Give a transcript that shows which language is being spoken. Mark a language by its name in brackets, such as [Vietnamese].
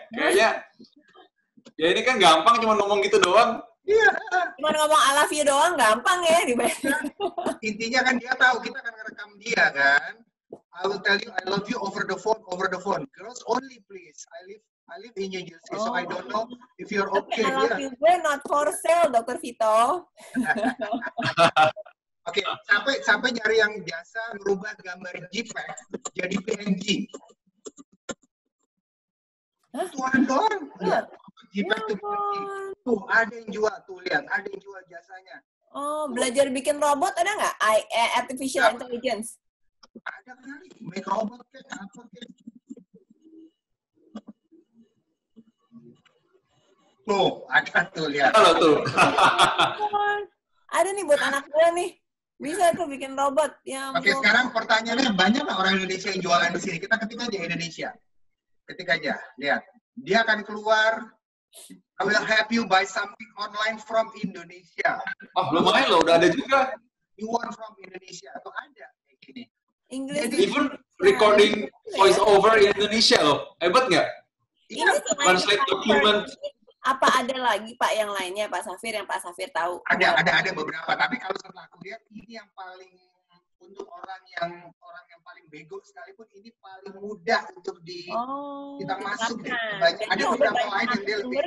[Indonesian] Kayaknya, ya ini kan gampang cuma ngomong gitu doang. Iya. Cuma ngomong [English] I love you [Indonesian] doang gampang ya Intinya kan dia tahu kita akan ngerekam dia kan. [English] I will tell you I love you over the phone. Girls only please. I live in New Jersey, so I don't know if you're okay. I love you gue not for sale, Dr. Vito. [Indonesian] Oke, sampai nyari yang biasa merubah gambar JPEG jadi PNG. Tuhan doang. Lihat, JPEG tuh PNG. Tuh, ada yang jual, tuh lihat, ada yang jual jasanya. Oh, belajar bikin robot ada nggak? Artificial intelligence. Ada kali, make robot kayak apa kayak. Tuh, ada tuh lihat. Halo tuh. Ada nih buat anak gue nih. Bisa tuh bikin robot. Ya, oke, sekarang pertanyaannya banyak nggak orang Indonesia yang jualan di sini? Kita ketik aja Indonesia. Ketik aja, lihat. Dia akan keluar. [English] I will help you buy something online from Indonesia. [Indonesian] Oh, lumayan loh, udah ada juga. [English] You want from Indonesia. [Indonesian] Tuh ada kayak gini. [English] English. Even recording voice over in Indonesia loh. [Indonesian] Hebat nggak? Iya. [English] Translate document. [Indonesian] Apa ada lagi Pak yang lainnya Pak Safir yang Pak Safir tahu? Ada beberapa. Tapi kalau setelah aku lihat ini yang paling untuk orang yang paling bego sekalipun ini paling mudah untuk kita masuk deh. Ada beberapa lain yang dia lebih